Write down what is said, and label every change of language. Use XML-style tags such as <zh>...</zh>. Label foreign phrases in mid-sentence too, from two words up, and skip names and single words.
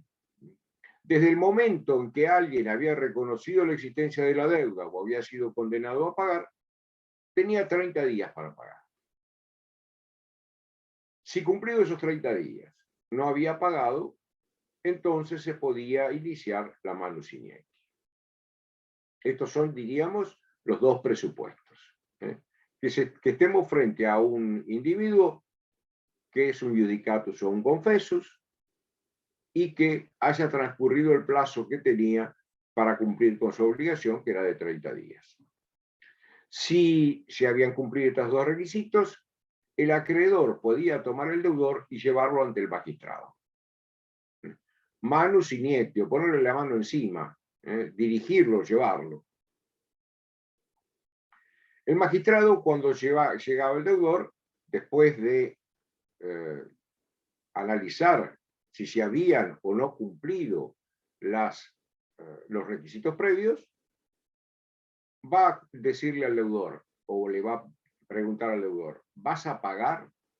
<es>Desde el momento en que alguien había reconocido la existencia de la deuda o había sido condenado a pagar, tenía 30 días para pagar. Si cumplido esos 30 días no había pagado, entonces se podía iniciar la</es> <la>manus iniectio.</la> <es>Estos son, diríamos, los dos presupuestos. Que estemos frente a un individuo que es un iudicatus o un confessus, y que haya transcurrido el plazo que tenía para cumplir con su obligación, que era de 30 días. Si se habían cumplido estos dos requisitos, el acreedor podía tomar el deudor y llevarlo ante el magistrado.</es> <la>Manus iniectio,</la> <es>ponerle la mano encima, dirigirlo, llevarlo. El magistrado, cuando llegaba el deudor, después de analizar si se habían o no cumplido los requisitos previos, va a decirle al deudor, o le va a preguntar al deudor, ¿vas a pagar?</es>